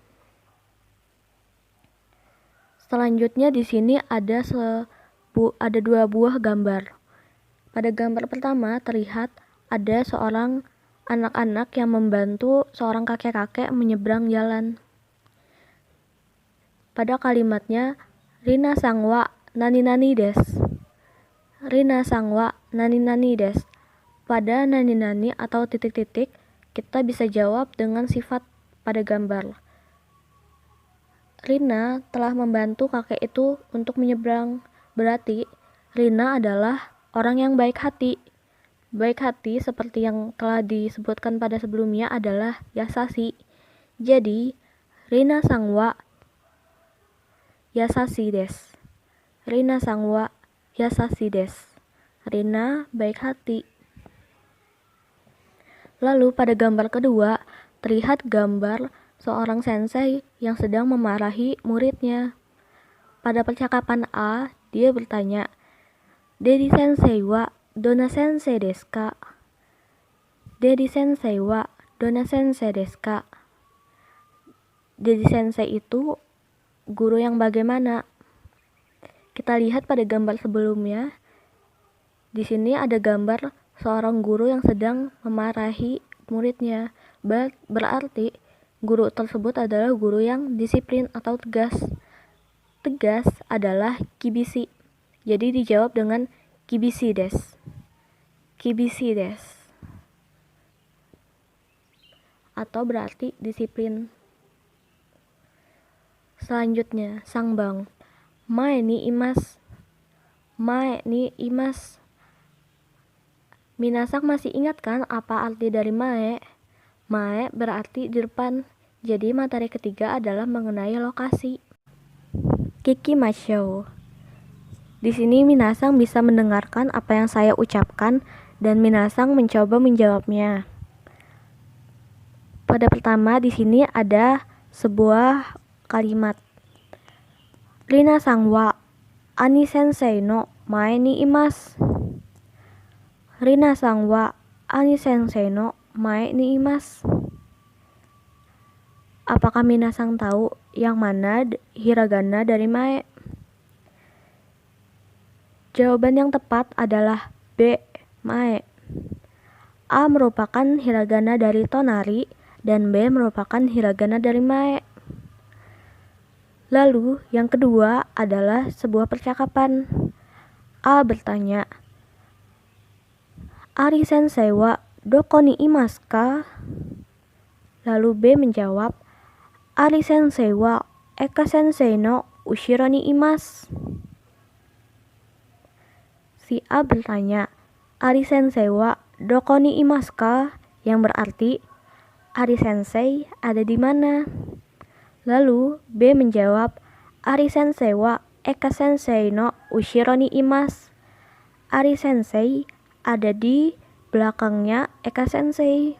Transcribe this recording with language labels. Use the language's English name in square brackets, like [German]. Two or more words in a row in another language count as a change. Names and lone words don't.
[Indonesian] Selanjutnya di sini ada dua buah gambar. Pada gambar pertama terlihat ada seorang anak-anak yang membantu seorang kakek-kakek menyeberang jalan. Pada kalimatnya, [Japanese] リナさんはなになにです. リナさんはなになにです. [Indonesian] Pada nani-nani atau titik-titik, kita bisa jawab dengan sifat pada gambar. Rina telah membantu kakek itu untuk menyeberang. Berarti Rina adalah orang yang baik hati. Baik hati seperti yang telah disebutkan pada sebelumnya adalah yasashi. [Japanese] Jadi, リナさんはやさしいです. リナさんはやさしいです. [Indonesian] Rina baik hati. Lalu pada gambar kedua, terlihat gambar seorang sensei yang sedang memarahi muridnya. Pada percakapan A, dia bertanya, [Japanese] デディ先生はどんな先生ですか? デディ先生はどんな先生ですか? [Indonesian] Dedi sensei itu guru yang bagaimana? Kita lihat pada gambar sebelumnya. Di sini ada gambar seorang guru yang sedang memarahi muridnya. Berarti Guru tersebut adalah guru yang disiplin atau tegas. Tegas adalah kibisi. Jadi dijawab dengan [Japanese] きびしいです. きびしいです. [Indonesian] Atau berarti disiplin. Selanjutnya, [Japanese] 三番. 前にいます。前にいます. [Indonesian] Minasan masih ingat kan apa arti dari mae? Mae berarti di depan. Jadi materi ketiga adalah mengenai lokasi. [Japanese] 聞きましょう. [Indonesian] Di sini minasan bisa mendengarkan apa yang saya ucapkan dan minasan mencoba menjawabnya. Pada pertama di sini ada sebuah kalimat. [Japanese] リナさんはアニ先生の前にいます. リナさんはアニ先生の前にいます. [Indonesian] Apakah minasan tahu yang mana hiragana dari mae? Jawaban yang tepat adalah B. Mae. A merupakan hiragana dari tonari dan B merupakan hiragana dari mae. Lalu yang kedua adalah sebuah percakapan. A bertanya, [Japanese] アリ先生はどこにいますか? [Indonesian] Lalu B menjawab, [Japanese] アリ先生はエカ先生の後ろにいます. [Indonesian] Si A bertanya, [Japanese] アリ先生はどこにいますか? [Indonesian] Yang berarti, Ari sensei ada di mana? Lalu B menjawab, [Japanese] アリ先生はエカ先生の後ろにいます. [Indonesian] Ari sensei ada di belakangnya Eka sensei.